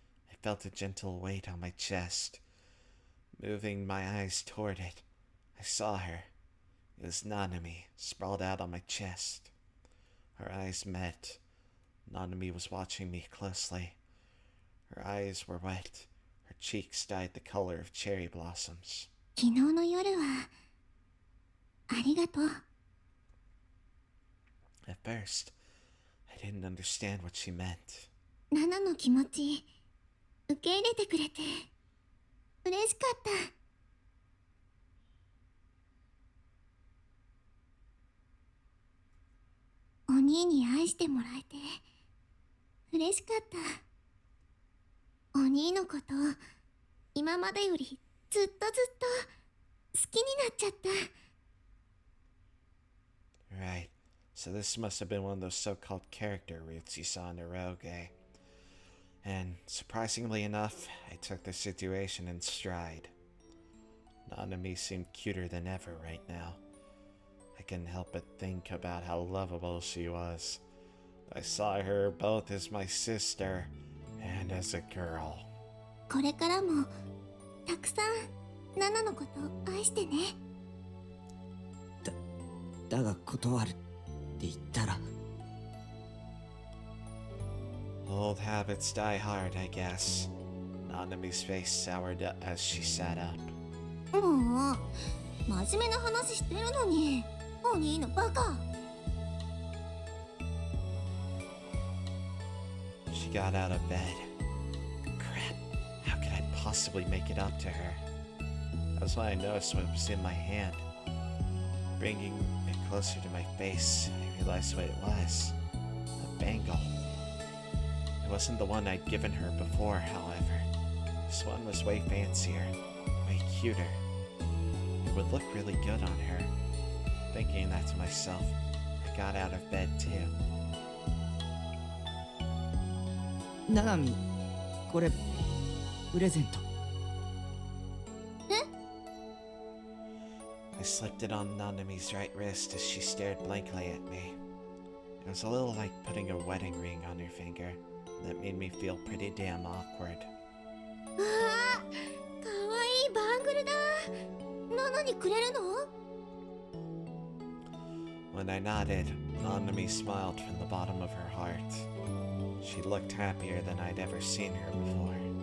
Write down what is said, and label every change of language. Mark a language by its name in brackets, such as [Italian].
[English] I felt a gentle weight on my chest. Moving my eyes toward it, I saw her. It was Nanami, sprawled out on my chest. Our eyes met. Nanami was watching me closely. Her eyes were wet. Her cheeks dyed the color of cherry blossoms. [Japanese] 昨日の夜はありがとう [English] At first, I didn't understand what she meant. [Japanese] ナナの気持ち受け入れてくれて嬉しかったお兄に愛してもらえて嬉しかったお兄のこと今までよりずっと好きになっちゃった [English] Right. So this must have been one of those so-called character roots you saw in Eroge. And surprisingly enough, I took the situation in stride. Nanami seemed cuter than ever right now. I couldn't help but think about how lovable she was. I saw her both as my sister and as a girl. [Japanese] これからもたくさんナナのこと愛してねだが断るって言ったら [English] Old habits die hard, I guess. Nanami's face soured as she sat up. [Japanese] もう真面目な話してるのにお兄のバカ [English] She got out of bed. Crap, how could I possibly make it up to her? That was when I noticed what was in my hand. Bringing it closer to my face, I realized what it was. A bangle. It wasn't the one I'd given her before, however. This one was way fancier, way cuter. It would look really good on her. Thinking that to myself, I got out of bed too. [Japanese] ナナミこれプレゼント [English] I slipped it on Nanami's right wrist as she stared blankly at me. It was a little like putting a wedding ring on her finger. That made me feel pretty damn awkward. [Japanese] あー、かわいいバングルだ。ナナにくれるの？ [English] When I nodded, Nanami smiled from the bottom of her heart. She looked happier than I'd ever seen her before.